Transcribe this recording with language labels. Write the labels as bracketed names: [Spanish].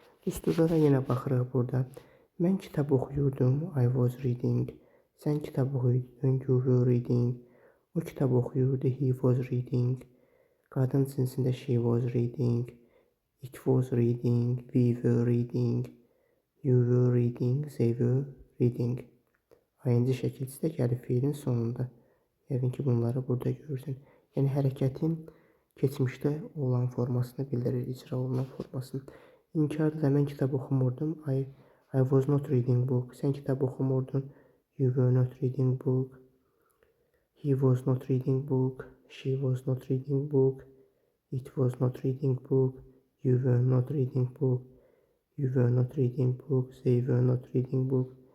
[Azerbaijani] Düsturlara yenə baxırıq burada. Mən kitab oxuyurdum, [English] I was reading. [Azerbaijani] Sən kitab oxuyurdun, [English] you were reading. [Azerbaijani] O kitab oxuyurdu, [English] he was reading. [Azerbaijani] Qadın cinsində [English] she was reading. It was reading, we were reading. You were reading, they were reading. [Azerbaijani] ING şəkilçisi də gəlib fiilin sonunda. Yəqin ki, bunları burada görürsən. Yəni hərəkətin keçmişdə olan formasını bildirir, icra olunan formasını. İnkarda da mən kitab oxumurdum. [English] I was not reading book. [Azerbaijani] Sən kitab oxumurdun. [English] You were not reading book. He was not reading book. She was not reading book. It was not reading book. You were not reading book. You were not reading book. They were not reading book.